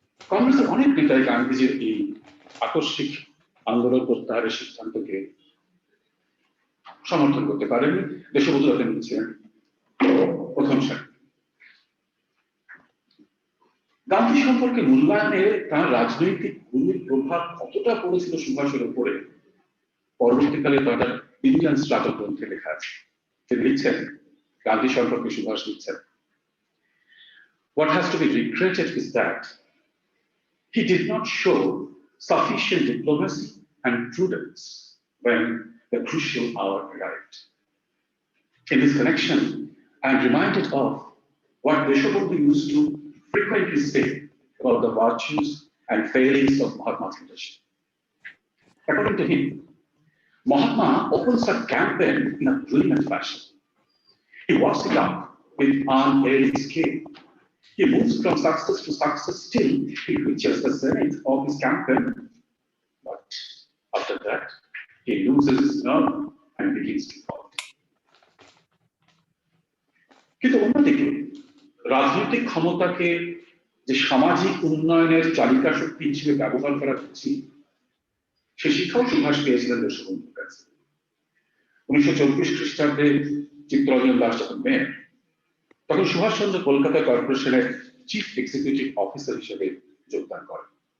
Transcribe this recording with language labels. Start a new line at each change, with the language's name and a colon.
Bangla: কংগ্রেসের অনেক নেতাই গান্ধীজির এই আকস্মিক আন্দোলন প্রত্যাহারের সিদ্ধান্তকে সমর্থন করতে পারেন। দেশবন্ধু তাতে নিচ্ছিলেন প্রথম সারি। গান্ধী সম্পর্কে মূল্যায়নে তার রাজনৈতিক গুরুর প্রভাব কতটা পড়েছিল সুভাষের উপরে পরবর্তীকালে তার ইন্ডিয়ান স্ট্রাগল গ্রন্থে লেখা আছে। তিনি লিখছেন, গান্ধী সম্পর্কে সুভাষ লিখছেন,
English: what has to be regretted is that he did not show sufficient diplomacy and prudence when the crucial hour arrived. In this connection, I am reminded of what Deshabandhu used to frequently say about the virtues and failings of Mahatma's leadership. According to him, Mahatma opens a campaign in a brilliant fashion. He works it up with unerring skill. He moves from success to success till he reaches the zenith of his campaign. But after that, he loses his nerve and begins to fall.
Bangla: কিন্তু অন্যদিকে রাজনৈতিক ক্ষমতাকে যে সামাজিক উন্নয়নের চালিকা শক্তি হিসেবে ব্যবহার করা হচ্ছে, সে শিক্ষাও সুভাষ পেয়েছিলেন দেশবন্ধুর কাছে। 1924 খ্রিস্টাব্দে চিত্তরঞ্জন দাস যখন মেয়র, তখন সুভাষচন্দ্র কলকাতা কর্পোরেশনের চিফ এক্সিকিউটিভ অফিসার হিসেবে যোগদান করেন।